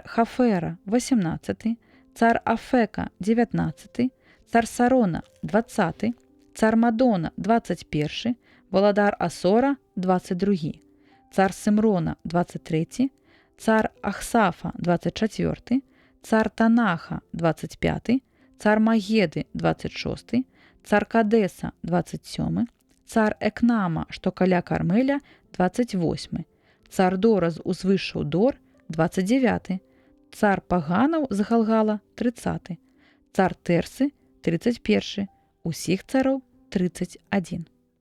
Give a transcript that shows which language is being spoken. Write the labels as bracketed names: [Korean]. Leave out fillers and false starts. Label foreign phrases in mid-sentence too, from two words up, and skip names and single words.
[Belarusian] Хафера – 18, цар Афека – 19, цар Сарона – 20, цар Мадона – 21, валадар Асора – 22, цар Симрона – 23, цар Ахсафа – 24, цар Танаха – 25, цар Магеды – 26, цар Кадеса – 27, цар Екнама, што каля Кармеля – 28, цар Дора з узвышшаў Дор – 29, цар Паганаў з Галгала – 30, цар Тэрсы – 31, усіх цароў 31.